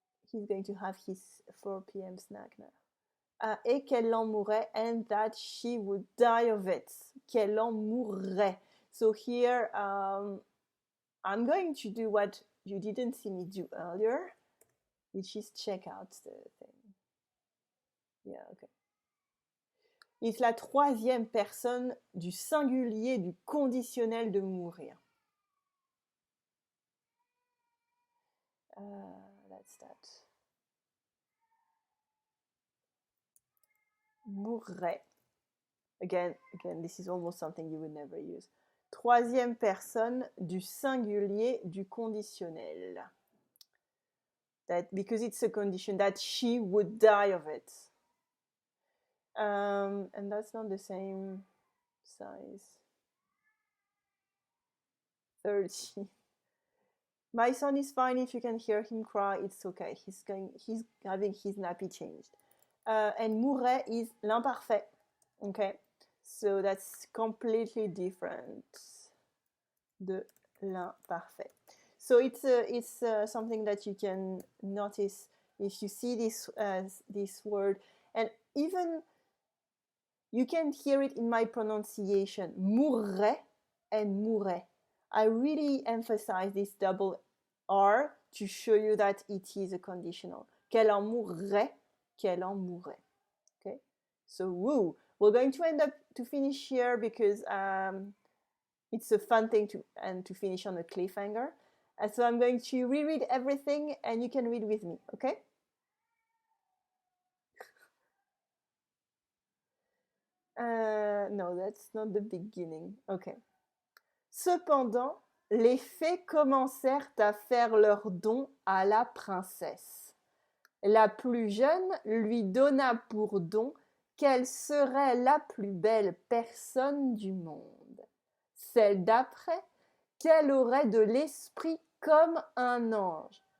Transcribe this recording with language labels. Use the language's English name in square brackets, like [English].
[English] He's going to have his 4 p.m. snack now. [French] Et qu'elle en mourrait, [English] and that she would die of it. [French] Qu'elle en mourrait. [English] So here, I'm going to do what you didn't see me do earlier, which is check out the thing. Yeah, okay. It's [French] la troisième personne du singulier du conditionnel de mourir. [English] That's that. [French] Mourrait. [English] Again, this is almost something you would never use. [French] Troisième personne du singulier du conditionnel. [English] That, because it's a condition, that she would die of it. And that's not the same size. 30. My son is fine. If you can hear him cry, it's okay. He's having his nappy changed. And mourrait is l'imparfait. Okay, so that's completely different. [French] De l'imparfait. [English] So it's something that you can notice if you see this word, and even you can hear it in my pronunciation. Mourrait and mourait. I really emphasize this double R to show you that it is a conditional. [French] Qu'elle en mourrait, qu'elle en mourrait. [English] Okay, so woo. We're going to end up to finish here because it's a fun thing to finish on a cliffhanger. So I'm going to reread everything, and you can read with me. Okay? No, that's not the beginning. Okay. [French] Cependant, les fées commencèrent à faire leur don à la princesse. La plus jeune lui donna pour don qu'elle serait la plus belle personne du monde. Celle d'après, qu'elle aurait de l'esprit comme un ange.